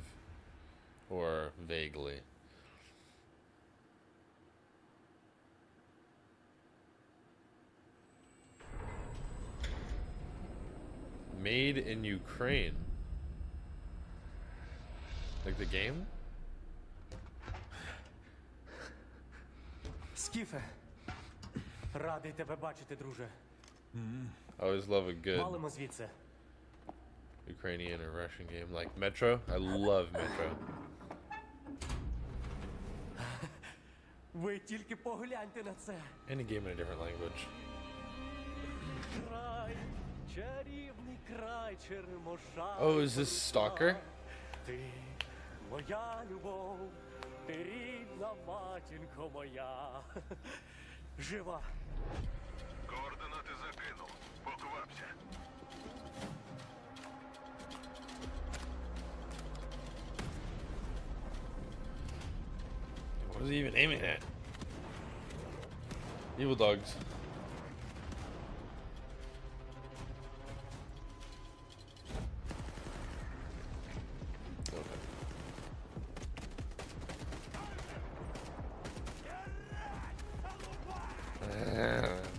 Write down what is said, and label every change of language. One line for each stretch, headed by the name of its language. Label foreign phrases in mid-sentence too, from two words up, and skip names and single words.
English: Or vaguely. Made in Ukraine. Like the game?
Ukrainian: Скіфе, радий тебе бачити, друже.
English: I always love a good
Ukrainian: Валимо звідси.
English: Ukrainian or Russian game. Like Metro. I love Metro.
Ukrainian: Ви тільки погляньте на це.
English: Any game in a different language.
Ukrainian: Край, чарівний край Черемоша.
English: Oh, is this Stalker?
Ukrainian: Ти моя любов, ти рідна матінко моя. Жива. Координати закинув. Поквапся.
English: What is he even aiming at? Evil dogs. Okay.